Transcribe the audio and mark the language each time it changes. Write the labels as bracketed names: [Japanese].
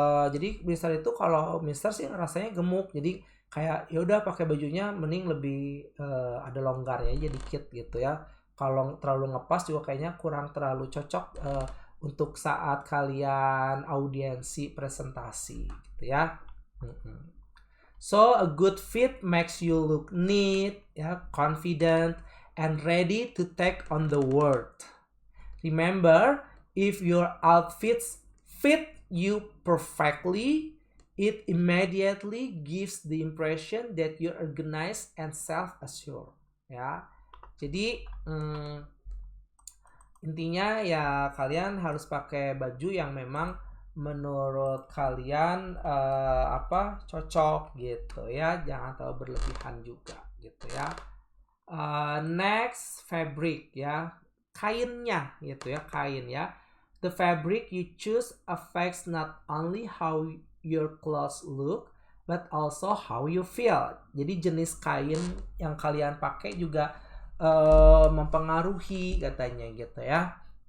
[Indonesian] Jadi Mister itu kalau Mister sih rasanya gemuk, jadi kayak ya udah pakai bajunya mending lebih ada longgarnya aja dikit gitu ya. Kalau terlalu ngepas juga kayaknya kurang terlalu cocok untuk saat kalian audiensi presentasi gitu ya. [English] So a good fit makes you look neat, ya, confident, and ready to take on the world. Remember, if your outfits fit you perfectly, it immediately gives the impression that you're organized and self-assured. [Indonesian] Ya, jadi intinya ya kalian harus pakai baju yang memang menurut kalian cocok gitu ya, jangan terlalu berlebihan juga gitu ya. [English] Next, fabric [Indonesian] ya, kainnya gitu ya, kain ya. [English] The fabric you choose affects not only how your clothes look but also how you feel. Jadi jenis kain yang kalian pakai juga mempengaruhi katanya gitu ya.